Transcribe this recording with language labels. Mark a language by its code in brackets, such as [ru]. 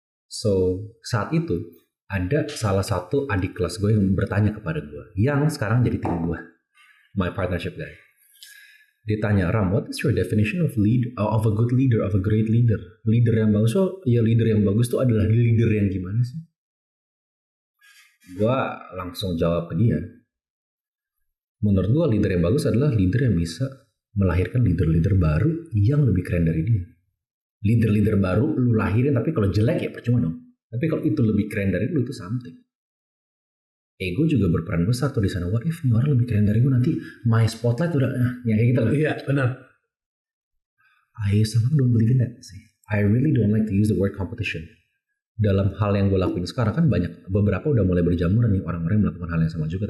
[id] So saat itu ada salah satu adik kelas gue yang bertanya kepada gue, yang sekarang jadi tim gue, [en] my partnership guy. [id] Dia tanya, [en] Ram, what is your definition of a good leader, of a great leader? [id] Leader yang bagus, leader yang bagus itu adalah leader yang gimana sih? Gue langsung jawab ke dia, menurut gue leader yang bagus adalah leader yang bisa melahirkan leader-leader baru yang lebih keren dari dia. Leader-leader baru lu lahirin, tapi kalau jelek ya percuma dong. Tapi kalau itu lebih keren dari lu, itu something. Ego juga berperan besar tuh di sana. [en] What if [id] nih orang lebih keren dari gue, nanti my spotlight udah yang kayak gitu lah. Iya benar. [en] I somehow don't believe in that sih. I really don't like to use the word competition. [id] Dalam hal yang gue lakuin sekarang kan beberapa udah mulai berjamur nih orang-orang yang melakukan hal yang sama juga.